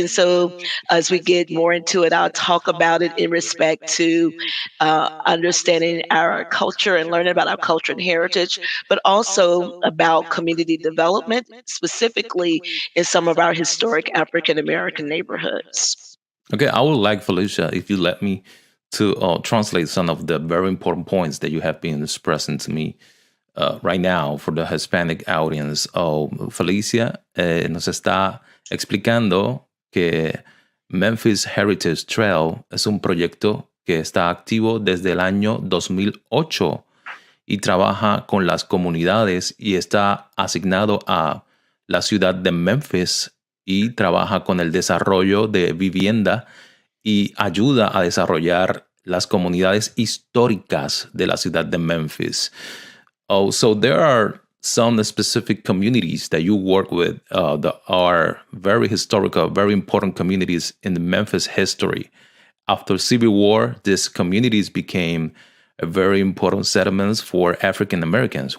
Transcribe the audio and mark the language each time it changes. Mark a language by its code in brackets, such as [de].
[en] And so as we get more into it, I'll talk about it in respect to understanding our culture and learning about our culture and heritage, but also about community development, specifically in some of our historic African American neighborhoods. Okay, I would like, Felicia, if you let me, to translate some of the very important points that you have been expressing to me right now for the Hispanic audience. [es] Felicia nos está explicando que Memphis Heritage Trail es un proyecto que está activo desde el año 2008 y trabaja con las comunidades y está asignado a la ciudad de Memphis y trabaja con el desarrollo de vivienda y ayuda a desarrollar las comunidades históricas de la ciudad de Memphis. [en] So there are some specific communities that you work with that are very historical, very important communities in the Memphis history. After Civil War, these communities became very important settlements for African Americans.